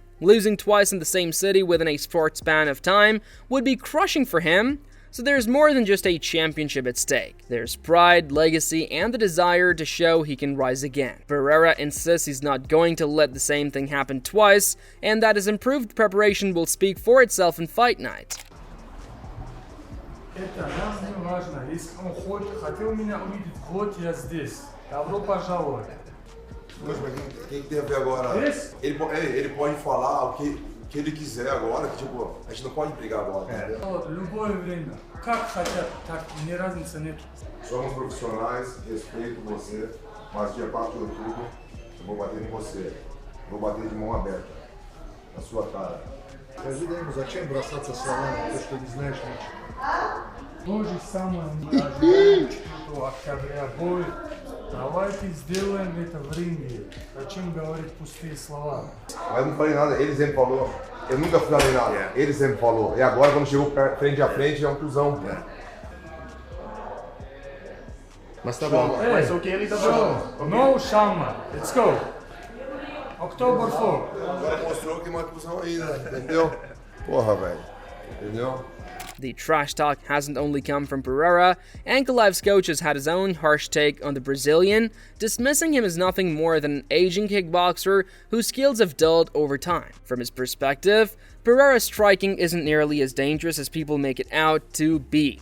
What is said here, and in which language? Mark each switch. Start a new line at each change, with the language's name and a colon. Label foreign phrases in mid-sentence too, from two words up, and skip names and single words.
English: Losing twice in the same city within a short span of time would be crushing for him, so there's more than just a championship at stake. There's pride, legacy, and the desire to show he can rise again. Pereira insists he's not going to let the same thing happen twice, and that his improved preparation will speak for itself in fight night.
Russian: Это нам не важно. Если он хотел меня увидеть вот я здесь. Добро пожаловать.
Portuguese: Mas quem tem a ver agora? Ele pode falar o que ele quiser agora, que tipo, a gente não pode brigar agora, entendeu?
Russian: Любое время. Как хотят, так ни разницы нет.
Portuguese: Somos profissionais, respeito você, mas dia 4 de outubro eu vou bater em você. Vou bater de mão aberta, na sua cara.
Russian: Скажи, ему, зачем бросаться словами, то, что не знаешь ничего? То же самое мы ожидаем 4 октября бой. Давайте сделаем это в ринге. Зачем говорить пустые слова?
Portuguese: Mas não falei nada, ele sempre falou. Eu nunca falei nada, ele sempre falou. E agora, quando chegou frente a frente, é um cuzão. Mas tá bom. Mas o que ele tá falando?
English: No Shama, let's go. October 4.
Portuguese: Agora mostrou que é uma cuzão aí, né? Entendeu? Porra, velho. Entendeu?
English: The trash talk hasn't only come from Pereira. Ankalev's coach has had his own harsh take on the Brazilian, dismissing him as nothing more than an aging kickboxer whose skills have dulled over time. From his perspective, Pereira's striking isn't nearly as dangerous as people make it out to be.